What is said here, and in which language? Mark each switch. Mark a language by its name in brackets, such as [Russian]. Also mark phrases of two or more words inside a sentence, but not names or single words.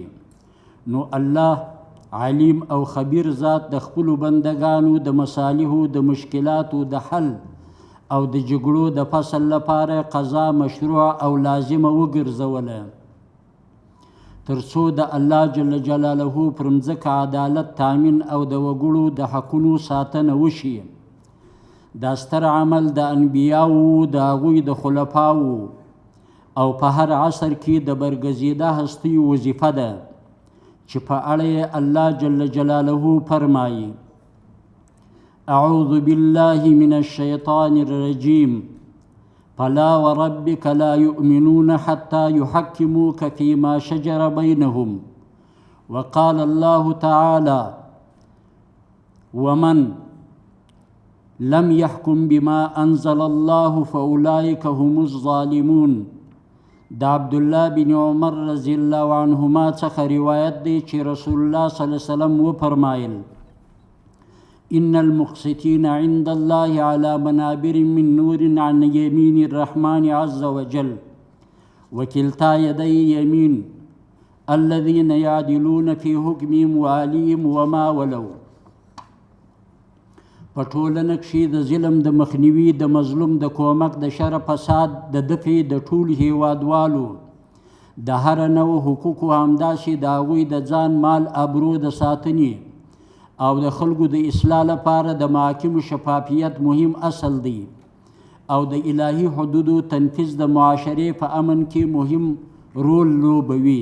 [Pashto] نو الله علیم او خبیر ذات د خپلو بندگانو د مصالحو د مشکلاتو د حل او د جګړو د فصل لپاره قضا مشروع او لازمه وګرځوله تر څو د الله [Arabic] جل جلاله [Pashto] پر مځکه عدالت تامین او د وګړو د حقونو ساتنه وشي. دا ستر عمل د انبیاوو، د هغوی د خلفاوو او په هر عصر کې د برګزیده هستیو وظیفه ده چې په اړه یې الله [Arabic] جل جلاله [Pashto] فرمایي: [Arabic] اعوذ بالله من الشیطان الرجیم فلا وربك لا يؤمنون حتى يحكموك فيما شجر بينهم وقال الله تعالى ومن لم يحكم بما أنزل الله فأولئك هم الظالمون. [Pashto] د عبدالله بن عمر [Arabic] رضی الله عنهما [Pashto] څخه روایت دی چې رسول الله [Arabic] صلی الله علیه وسلم [Pashto] وفرمایل: [Arabic] ان المقسطين عند الله على منابر من نور عن يمين الرحمن عز وجل وكلتا يدي يمين الذين يعدلون في حكمهم وعليهم وما ولوا. [Pashto] په ټولنه کښې د ظلم د مخنیوي، د مظلوم د کومک، د شر فساد د دفع د ټولو هیوادوالو د هر نوع حقوقو، همداسې د هغوی د ځان مال ابرو د ساتنې او د خلکو د اصلاح لپاره د محاکمو شفافیت مهم اصل دی او د الهي حدودو تنفیذ د معاشرې په امن کې مهم رول لوبوي.